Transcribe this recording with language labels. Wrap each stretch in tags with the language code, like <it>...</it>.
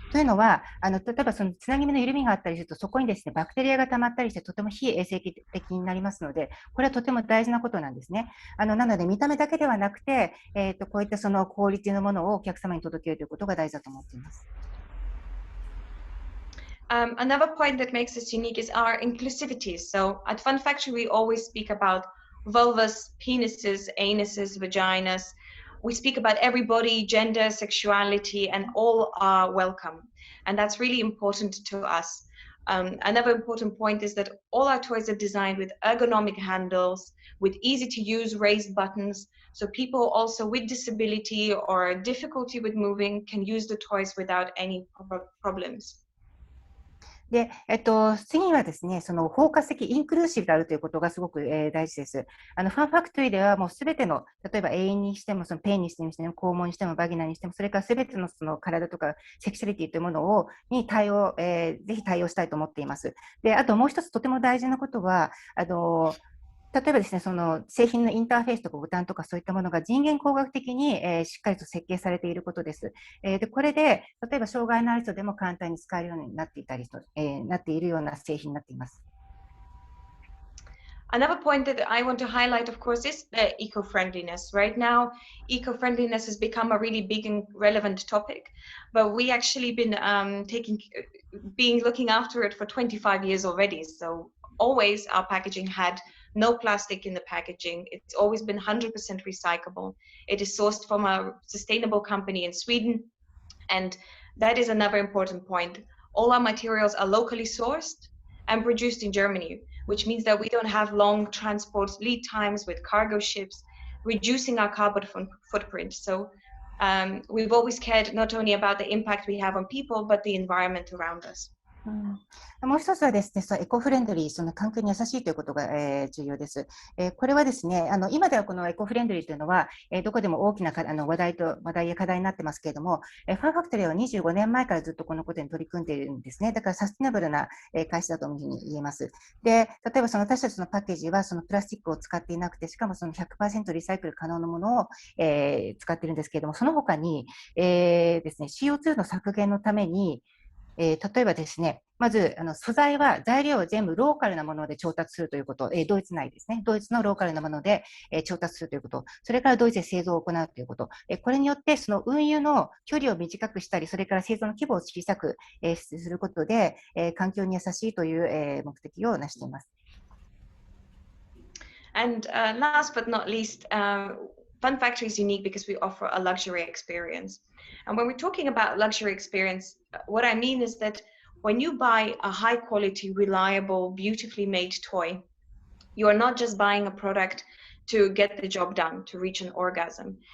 <ja>というのは、例えばそのつなぎ目の緩みがあったりすると、そこにですね、バクテリアが溜まったりして、とても非衛生的になりますので、これはとても大事なことなんですね。なので、見た目だけではなくて、こういったそのクオリティのものをお客様に届けるということが大事だと思っています。</ja> <en>Another point that makes us unique is our inclusivity. So at Fun Factory, we always speak about vulvas, penises, anuses, vaginas. We speak about everybody, gender, sexuality, and all are welcome. And that's really important to us. Another important point is that all our toys are designed with ergonomic handles, with easy to use raised buttons. So people also with disability or difficulty with moving can use the toys without any problems.</en> <ja>で、次はですね、その包括的、インクルーシブであるということがすごく、大事です。ファンファクトリーではもうすべての、例えば永遠にしても、そのペンにしても、肛門にしても、バギナにしても、それからすべてのその体とかセクシャリティというものを、に対応、ぜひ対応したいと思っています。で、あともう一つとても大事なことは、例えばですね、その製品のインターフェースとかボタンとかそういったものが人間工学的に、しっかりと設計されていることです。で、これで、例えば障害のある人でも簡単に使えるようになっていたりと、なっているような製品になっています。</ja> <en>Another point that I want to highlight, of course, is the eco-friendliness. Right now, eco-friendliness has become a really big and relevant topic, but we actually been looking after it for 25 years already. So always our packaging had no plastic in the packaging. It's always been 100% recyclable. It is sourced from a sustainable company in Sweden. And that is another important point. All our materials are locally sourced and produced in Germany, which means that we don't have long transport lead times with cargo ships, reducing our carbon footprint. So we've always cared not only about the impact we have on people, but the environment around us.</en> <ja>もう一つはですね、エコフレンドリー、その環境に優しいということが、重要です。これはですね、今ではこのエコフレンドリーというのは、どこでも大きな話題や課題になってますけれども、ファンファクトリーは25年前からずっとこのことに取り組んでいるんですね。だからサステナブルな会社だというふうに言えます。で、例えばその私たちのパッケージはそのプラスチックを使っていなくて、しかもその 100% リサイクル可能なものを、使っているんですけれども、その他に、ですね、CO2 の削減のために、例えばですね、まず素材は材料を全部ローカルなもので調達するということ、ドイツ内ですね、ドイツのローカルなもので調達するということ、それからドイツで製造を行うということ、これによってその運輸の距離を短くしたり、それから製造の規模を小さくすることで環境に優しいという目的を成しています。</ja> <en>And last but not least, Fun Factory is unique because we offer a luxury experience. And when we're talking about luxury experience, what I mean is that when you buy a high quality, reliable, beautifully made toy, you are not just buying a product to get the job done, to reach an orgasm.</en>